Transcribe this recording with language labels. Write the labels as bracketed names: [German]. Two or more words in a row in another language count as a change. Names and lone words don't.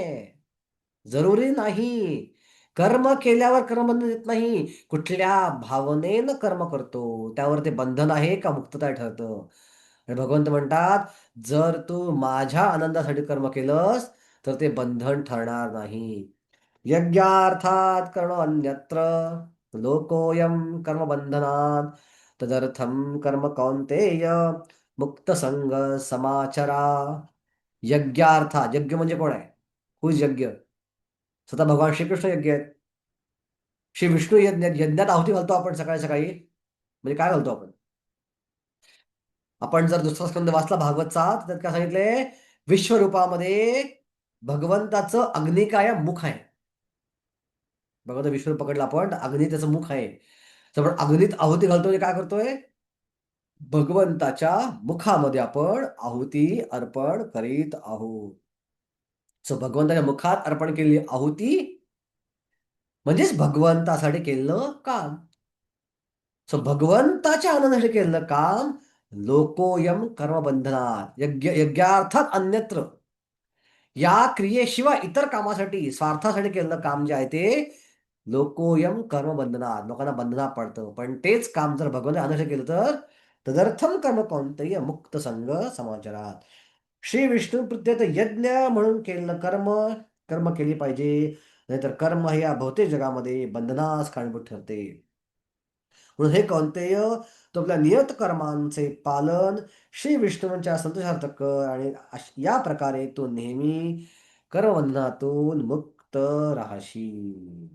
[Marathi] जरुरी नाही. कर्म केल्यावर कर्मबंधन येत नाही. कुठल्या भावनेनं कर्म करतो त्यावर ते बंधन आहे का मुक्तता ठरतं. आणि भगवंत म्हणतात जर तू माझ्या आनंदासाठी कर्म केलंस तर ते बंधन ठरणार नाही. [Sanskrit] यज्ञार्थात करणो अन्यत्र लोकोऽयं कर्मबंधनात् तदर्थं कर्म कौन्तेय मुक्त संग समाचरा. [Marathi] यज्ञार्थात, यज्ञ म्हणजे कोण आहे? हुज यज्ञ? स्वतः भगवान श्रीकृष्ण यज्ञ आहेत. श्री विष्णू यज्ञात आहुती घालतो आपण सकाळी सकाळी. म्हणजे काय घालतो आपण? आपण जर दुसरा स्कंद वाचला भागवतचा तर त्यात काय सांगितलंय? विश्वरूपामध्ये भगवंताचं अग्निकाय मुख आहे. भगवंत विश्वरूप पकडलं आपण तर अग्नी त्याचं मुख आहे. तर आपण अग्नीत आहुती घालतो म्हणजे काय करतोय? भगवंताच्या मुखामध्ये आपण आहुती अर्पण करीत आहोत. सो भगवंताच्या मुखात अर्पण केलेली आहुती म्हणजेच भगवंतासाठी केलेलं काम. सो भगवंताच्या आनंदासाठी केलेलं काम [Sanskrit] लोकोयम कर्मबंधनात यज्ञार्थात अन्यत्र. [Marathi] या क्रियेशिवाय इतर कामासाठी स्वार्थासाठी केलेलं काम जे आहे ते [Sanskrit] लोकोयम कर्मबंधनात, [Marathi] लोकांना बंधनात पडतं. पण तेच काम जर भगवंताच्या आनंदासाठी केलं तर [Sanskrit] तदर्थम कर्म कौंतेय मुक्त संग समाचारात. [Marathi] श्री विष्णू प्रत्येक यज्ञ म्हणून केलेलं कर्म कर्म केली पाहिजे. नाहीतर कर्म हे या भौतिक जगामध्ये बंधनास कारणीभूत ठरते. म्हणून हे कौंतेय तो आपल्या नियत कर्मांचे पालन श्री विष्णूंच्या संतोषार्थ कर. आणि या प्रकारे तो नेहमी कर्मबंधनातून मुक्त राहशील.